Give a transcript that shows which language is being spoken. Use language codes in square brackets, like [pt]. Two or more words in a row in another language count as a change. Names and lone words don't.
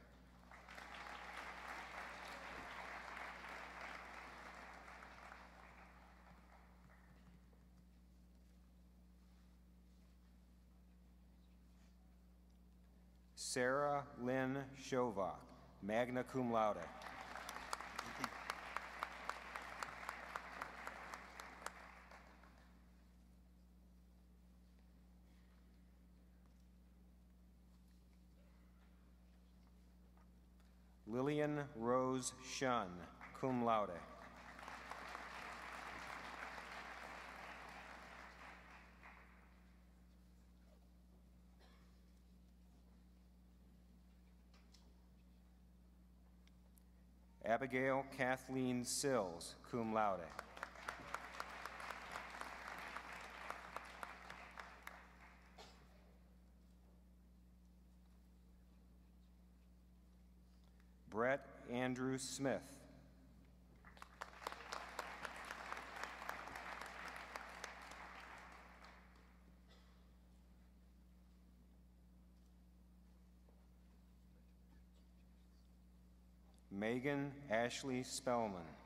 [en] Sarah Lynn Shovak, [la] magna cum laude. [en] Lillian Rose Shunn, [la] cum laude. [en] Abigail Kathleen Sills, [la] cum laude. [en] Brett Andrew Smith. Megan Ashley Spellman.